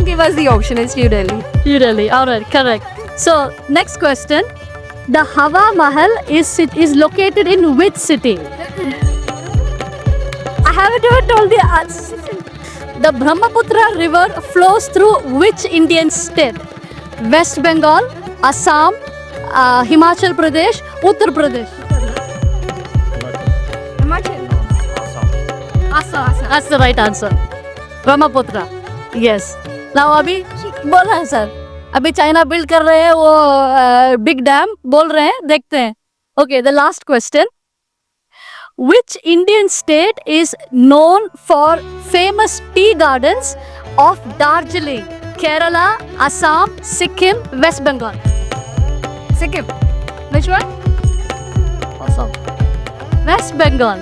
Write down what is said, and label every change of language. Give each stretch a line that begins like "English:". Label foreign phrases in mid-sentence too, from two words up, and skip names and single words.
English: Give us the option. It's New Delhi. New Delhi, alright, correct. So, next question. The Hawa Mahal is located in which city? I haven't even told the answer. The Brahmaputra river flows through which Indian state? West Bengal, Assam, Himachal Pradesh, Uttar Pradesh. Assam. That's the right answer. Brahmaputra. Yes.
Hindi: Now अभी बोल रहे हैं सर. अभी चाइना बिल्ड कर रहे हैं वो
English: big dam
Hindi: बोल रहे हैं देखते हैं.
English: Okay, the last question. Which Indian state is known for famous tea gardens of Darjeeling? Kerala, Assam, Sikkim, West Bengal. Sikkim. Which one? Awesome. West Bengal.